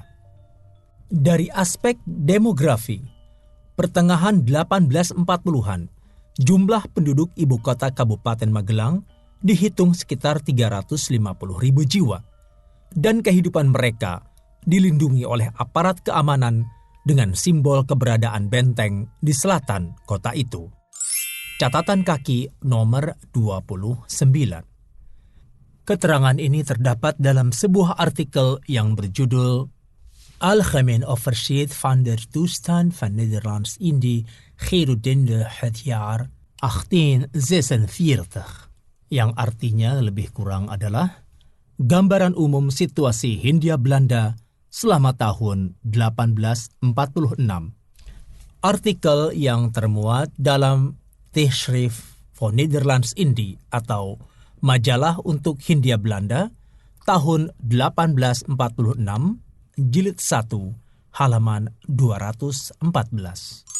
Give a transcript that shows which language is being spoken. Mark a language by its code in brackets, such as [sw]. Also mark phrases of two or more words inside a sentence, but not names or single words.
[id] Dari aspek demografi, pertengahan 1840-an, jumlah penduduk ibu kota Kabupaten Magelang dihitung sekitar 350.000 jiwa, dan kehidupan mereka dilindungi oleh aparat keamanan dengan simbol keberadaan benteng di selatan kota itu. Catatan kaki nomor 29. Keterangan ini terdapat dalam sebuah artikel yang berjudul Algemeen Overzicht van der Toestand van Nederlands-Indië gedurende het jaar 1846, yang artinya lebih kurang adalah gambaran umum situasi Hindia Belanda selama tahun 1846. Artikel yang termuat dalam Tijdschrift voor Nederlands-Indië atau Majalah untuk Hindia Belanda tahun 1846, jilid 1, halaman 214.